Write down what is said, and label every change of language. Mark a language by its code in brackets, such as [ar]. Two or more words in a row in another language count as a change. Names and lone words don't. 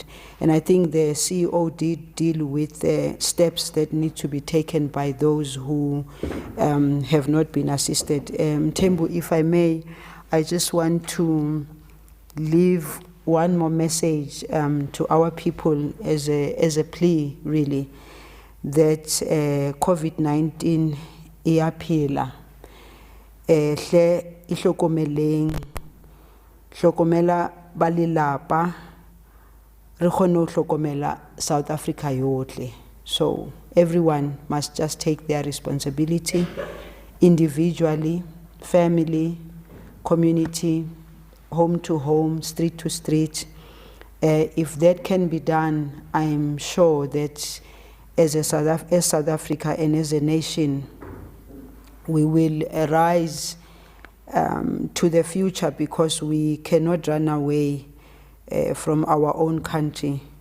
[en] And I think the CEO did deal with the steps that need to be taken by those who have not been assisted. Mthembu, if I may, I just want to leave one more message to our people as a plea, really, that COVID-19 iyaphila. [st] Hle ihlokomeleng, hlokomela balilapa, re kgone ho hlokomela South Africa yotle. [en] So everyone must just take their responsibility individually, family, community, home to home, street to street. If that can be done, I'm sure that as South Africa and as a nation, we will rise to the future, because we cannot run away from our own country.